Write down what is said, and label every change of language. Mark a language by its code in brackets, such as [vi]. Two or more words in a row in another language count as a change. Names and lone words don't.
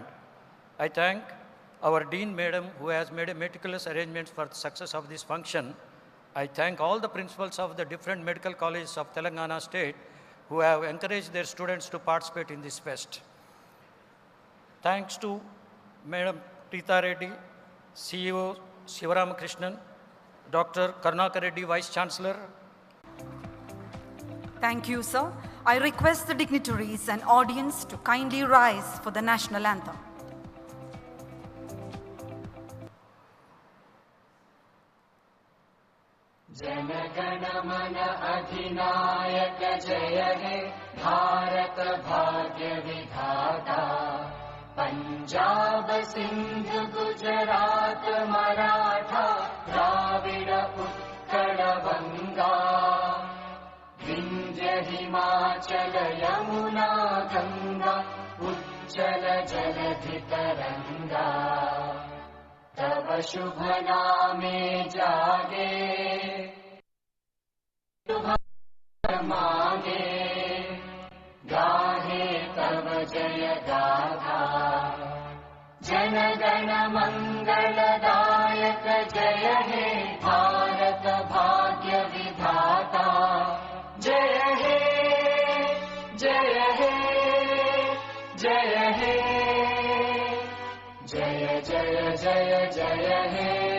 [en] I thank our Dean Madam, who has made a meticulous arrangements for the success of this function. I thank all the principals of the different medical colleges of Telangana State who have encouraged their students to participate in this fest. Thanks to Madam Preeta Reddy, CEO Sivaram Krishnan, Dr. Karnakar Reddy, Vice Chancellor. Thank you, sir. I request the dignitaries and audience to kindly rise for the national anthem. [bn] জনগণমন অধিনায়ক জয় হে ভারত ভাগ্য বিধাতা পাঞ্জাব সিন্ধু গুজরাট মরাঠা দ্রাবিড় উৎকল বঙ্গ বিন্ধ্য হিমাচল যমুনা গঙ্গা উচ্ছল জলধি তরঙ্গ তব শুভ নামে জাগে মাগে গাহে তব জয় গাথা জনগণ মঙ্গলদায়ক জয় হে ভারত ভাগ্য বিধাতা জয় হে জয় হে জয় হে জয় জয় জয় জয় হে